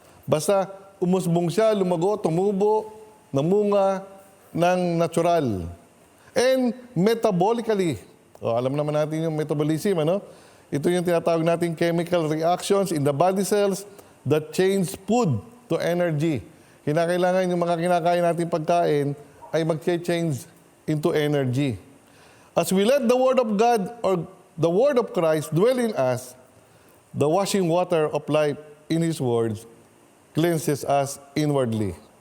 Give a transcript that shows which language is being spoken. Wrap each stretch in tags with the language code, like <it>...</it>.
<tl>Basta umusbong siya, lumago, tumubo, namunga ng natural.</tl> <en>And metabolically,</en> <tl>alam naman natin yung metabolism, Ito yung tinatawag natin</tl> <en>chemical reactions in the body cells that change food to energy.</en> <tl>Kinakailangan yung mga kinakain natin pagkain ay mag-change</tl> <en>into energy. As we let the Word of God or the Word of Christ dwell in us, the washing water of life in His words cleanses us inwardly.</en>